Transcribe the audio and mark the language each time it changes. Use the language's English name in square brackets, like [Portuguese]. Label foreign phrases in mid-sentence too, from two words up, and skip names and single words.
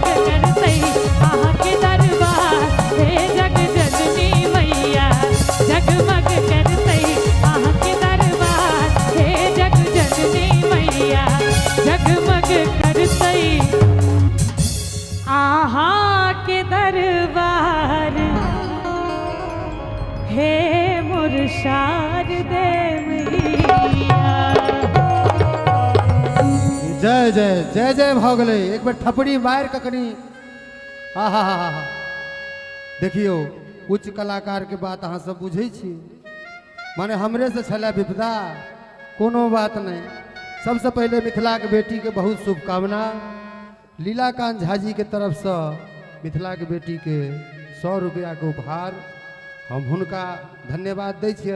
[Maithili] करतै आके दरबार हे जग जननी मैया जगमग करतै आके दरबार हे जग जननी मैया जगमग करतै आहा के दरबार हे मोर शारदे मैया। जय जय जय जय भ गेलै। एक बेर थपड़ी मार के कनी हा हा हा हा देखियो उच्च कलाकार के बात अहाँ सब बुझै छी माने हमरे से छला विपदा कोनो बात नहीं। सबसे पहले मिथिला के बेटी के बहुत शुभकामना। लीलाकांत झा जी के तरफ से मिथिला के बेटी के 100 रुपया के उपहार हम हुनका धन्यवाद दै छियनि।